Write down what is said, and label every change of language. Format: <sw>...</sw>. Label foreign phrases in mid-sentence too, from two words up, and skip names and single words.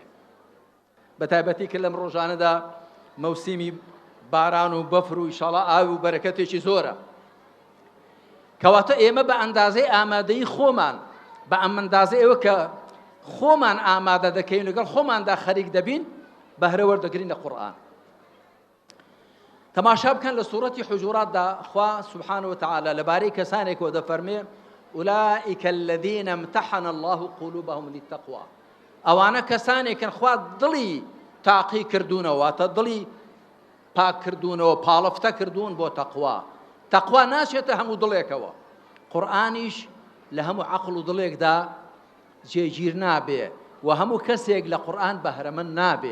<ckb>بە تایبەتی کە لەم ڕۆژانەدا مەوسیمی باران و بەفر و ئیشاڵڵا ئاوی و بەرەکەتێکی زۆرە، کەواتە ئێمە بە ئەندازەی ئامادەی خۆمان، بە ئەندازەی ئەوە کە خۆمان ئامادە دەکەین لەگەڵ خۆماندا خەریک دەبین بەهرە وەردەگرین لە قورئان. تەماشا بکەن لە سوورەتی حوجوراتدا خوا</ckb> <ar>سبحانه وتعالى</ar> <ckb>لەبارەی کەسانێکەوە دەفەرمێ</ckb> <ar>أولئك الذين امتحن الله قلوبهم للتقوى.</ar> <ckb>ئەوانە کەسانێکن خوا دڵی تاقی کردوونەوە، واتە دڵی پاک کردوونەوە، پاڵەفتە کردوون بۆ تەقوا. تەقوا ناچێتە هەموو دڵێکەوە، قورئانیش لە هەموو عەقڵ و دڵێکدا جێگیر نابێ و هەموو کەسێک لە قورئان بەهرەمەند نابێ.</ckb>